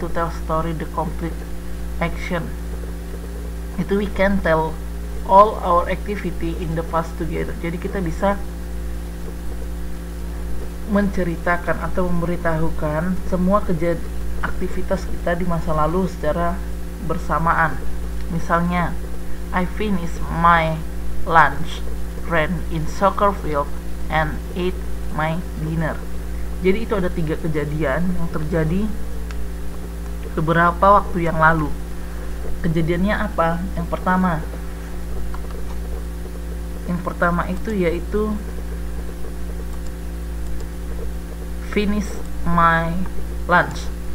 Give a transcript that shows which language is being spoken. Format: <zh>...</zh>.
<en>To tell story the complete action.</en> <id>Itu</id> <en>we can tell all our activity in the past together.</en> <id>Jadi kita bisa menceritakan atau memberitahukan semua aktivitas kita di masa lalu secara bersamaan. Misalnya,</id> <en>I finished my lunch, ran in soccer field, and ate my dinner.</en> <id>Jadi itu ada 3 kejadian yang terjadi beberapa waktu yang lalu. Kejadiannya apa? Yang pertama itu yaitu</id> <en>finish my lunch.</en>